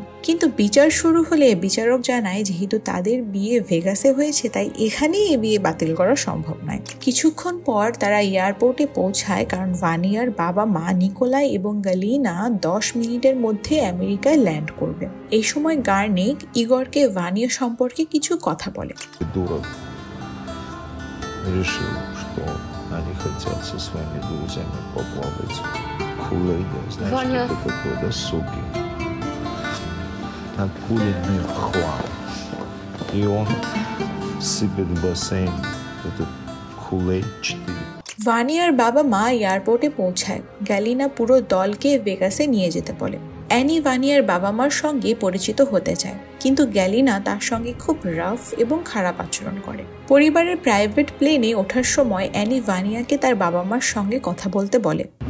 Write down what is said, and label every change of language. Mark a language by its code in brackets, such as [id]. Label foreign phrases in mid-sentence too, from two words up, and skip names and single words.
[bn] কিন্তু বিচার শুরু হলে বিচারক জানায় যেহেতু তাদের বিয়ে ভেগাসে হয়েছে তাই এখানেই এই বিয়ে বাতিল করা সম্ভব নয়। কিছুক্ষণ পর তারা এয়ারপোর্টে পৌঁছায় কারণ ভানিয়ার বাবা মা নিকোলাই এবং গালিনা 10 মিনিটের মধ্যে আমেরিকায় ল্যান্ড করবে। এই সময় গার্নিক ইগরকে ভানিয়া সম্পর্কে কিছু কথা বলে। [ru] Решил, что они хотят со своими друзьями поплавать в Kool-Aid. Знаешь, что это такое, да, суки? Акулиный хлам. И он сыпет в бассейн этот Kool-Aid 4. [bn] ভানিয়ার বাবা মা এয়ারপোর্টে পৌঁছায়। গ্যালিনা পুরো দলকে ভেগাসে নিয়ে যেতে বলে। অ্যানি ভানিয়ার বাবা মার সঙ্গে পরিচিত হতে চায়, কিন্তু গ্যালিনা তার সঙ্গে খুব রাফ এবং খারাপ আচরণ করে। পরিবারের প্রাইভেট প্লেনে ওঠার সময় অ্যানি ভানিয়াকে তার বাবা মার সঙ্গে কথা বলতে বলে।